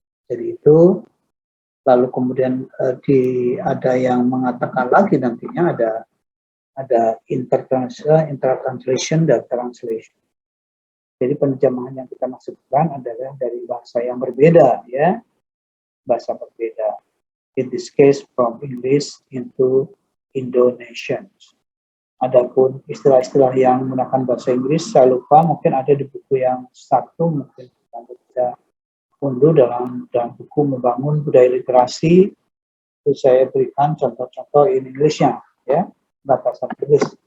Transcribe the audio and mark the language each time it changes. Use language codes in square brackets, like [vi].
[id] Jadi itu, lalu kemudian ada yang mengatakan lagi nantinya ada intertranslation dan translation. Jadi penerjemahan yang kita maksudkan adalah dari bahasa yang berbeda ya, bahasa berbeda. [en] In this case from English into Indonesian. [id] Adapun istilah-istilah yang menggunakan bahasa Inggris saya lupa, mungkin ada di buku yang satu, mungkin Anda bisa unduh dalam buku Membangun Budaya Literasi. Itu saya berikan contoh-contoh [en] in English-nya [id] ya, bahasa Inggris.